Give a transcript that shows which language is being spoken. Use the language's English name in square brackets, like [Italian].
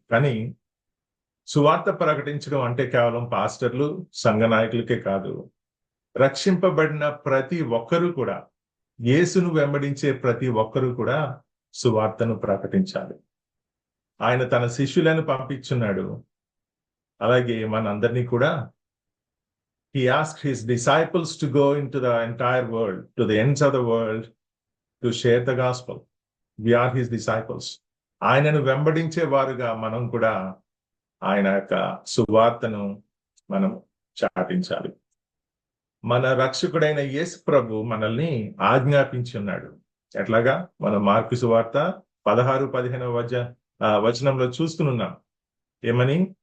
[Telugu] కానీ సువార్త ప్రకటించడం అంటే కేవలం పాస్టర్లు, సంఘ నాయకులకే కాదు, రక్షింపబడిన ప్రతి ఒక్కరూ కూడా, యేసును వెంబడించే ప్రతి ఒక్కరూ కూడా సువార్తను ప్రకటించాలి. ఆయన తన శిష్యులను పంపించున్నాడు. అలాగే మనందరినీ కూడా [English] he asked his disciples to go into the entire world, to the ends of the world, to share the gospel. We are his disciples. [Telugu] ఆయనను వెంబడించే వారుగా మనం కూడా ఆయన యొక్క సువార్తను మనం చాటించాలి. మన రక్షకుడైన యేసు ప్రభు మనల్ని ఆజ్ఞాపించి ఉన్నాడు. ఎట్లాగా? మన మార్కు సువార్త 16-15 వచనంలో చూస్తున్నాం. ఏమని?